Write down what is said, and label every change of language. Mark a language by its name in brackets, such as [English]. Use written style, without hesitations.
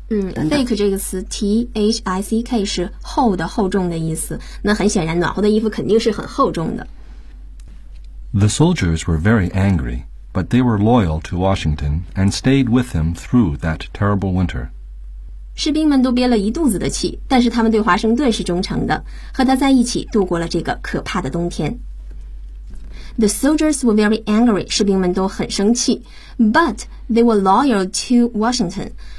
[Chinese] Thick 这个词 T-H-I-C-K 是厚的厚重的意思，那很显然暖和的衣服肯定是很厚重的。 [English] The soldiers were very angry, but they were loyal to Washington and stayed with him through that terrible winter. [Chinese] 士兵们都憋了一肚子的气，但是他们对华盛顿是忠诚的，和他在一起度过了这个可怕的冬天。 [English] The soldiers were very angry, [Chinese] 士兵们都很生气， [English] but they were loyal to Washington.